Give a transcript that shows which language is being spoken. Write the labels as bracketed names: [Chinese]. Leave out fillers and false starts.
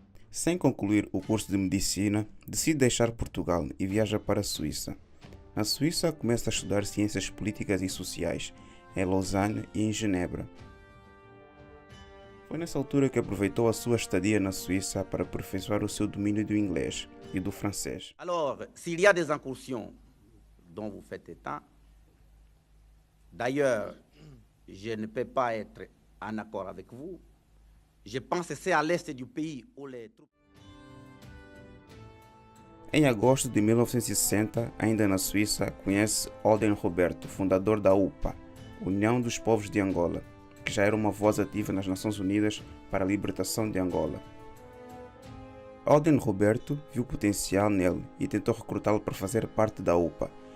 [Portuguese] Sem concluir o curso de medicina, decide deixar Portugal e viaja para a Suíça. Na Suíça, começa a estudar ciências políticas e sociais, em Lausanne e em Genebra. Foi nessa altura que aproveitou a sua estadia na Suíça para aperfeiçoar o seu domínio do inglês e do francês. [French] Alors, s'il y a des incursions dont vous faites état, d'ailleurs, je ne peux pas être en accord avec vous. Je pense que c'est à l'est du pays où les troupes... [Portuguese] Em agosto de 1960, ainda na Suíça, conhece Olden Roberto, fundador da UPA, União dos Povos de Angola, que já era uma voz ativa nas Nações Unidas para a libertação de Angola. Olden Roberto viu potencial nele e tentou recrutá-lo para fazer parte da UPA.